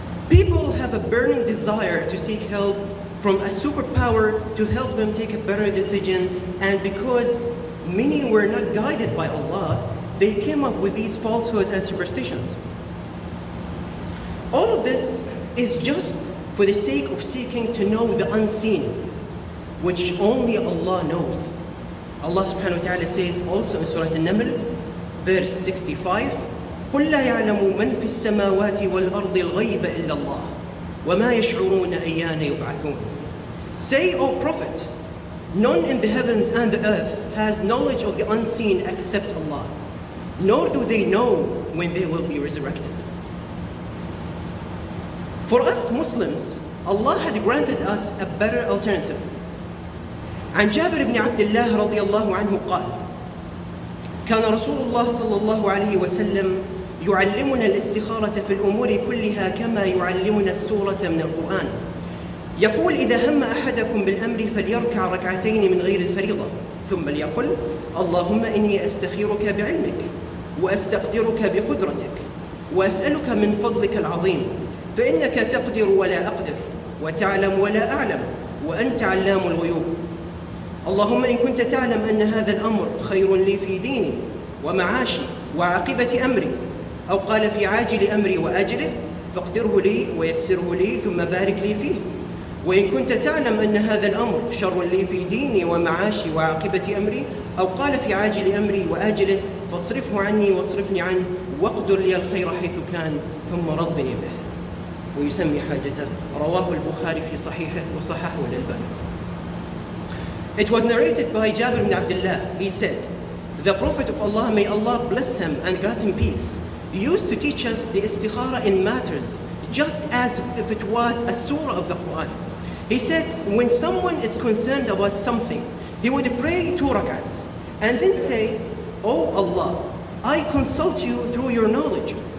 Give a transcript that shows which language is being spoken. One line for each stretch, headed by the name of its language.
English: People have a burning desire to seek help from a superpower to help them take a better decision, and because many were not guided by Allah, they came up with these falsehoods and superstitions. All of this is just for the sake of seeking to know the unseen, which only Allah knows. Allah subhanahu wa ta'ala says also in Surah An-Naml, verse 65,
Arabic: قُلْ لَا يَعْلَمُ مَنْ فِي السَّمَاوَاتِ وَالْأَرْضِ الْغَيْبَ إِلَّا اللَّهُ وَمَا يَشْعُرُونَ أَيَّانَ يُبْعَثُونَ.
English: Say, O Prophet, none in the heavens and the earth has knowledge of the unseen except Allah, nor do they know when they will be resurrected. For us Muslims, Allah had granted us a better alternative.
Arabic: عن جابر بن عبد الله رضي الله عنه قال: كان رسول الله صلى الله عليه وسلم يعلمنا الاستخارة في الأمور كلها كما يعلمنا السورة من القرآن. يقول: إذا هم أحدكم بالأمر فليركع ركعتين من غير الفريضة، ثم ليقل: اللهم إني أستخيرك بعلمك وأستقدرك بقدرتك وأسألك من فضلك العظيم، فإنك تقدر ولا أقدر وتعلم ولا أعلم وأنت علام الغيوب. اللهم إن كنت تعلم أن هذا الأمر خير لي في ديني ومعاشي وعاقبة أمري، أو قال في عاجل أمري وآجله فاقدره لي ويسره لي ثم بارك لي فيه. وإن كنت تعلم أن هذا الأمر شر لي في ديني ومعاشي وعاقبة أمري، أو قال في عاجل أمري وآجله فاصرفه عني واصرفني عنه واقدر لي الخير حيث كان ثم ردني به. ويسمي حاجته. رواه البخاري في صحيحه وصححه الألباني.
English: It was narrated by Jabir ibn Abdullah. He said, the Prophet of Allah, may Allah bless him and grant him peace, used to teach us the istikhara in matters just as if it was a surah of the Quran. He said when someone is concerned about something, he would pray 2 rak'ats and then say, "Oh Allah, I consult you through your knowledge.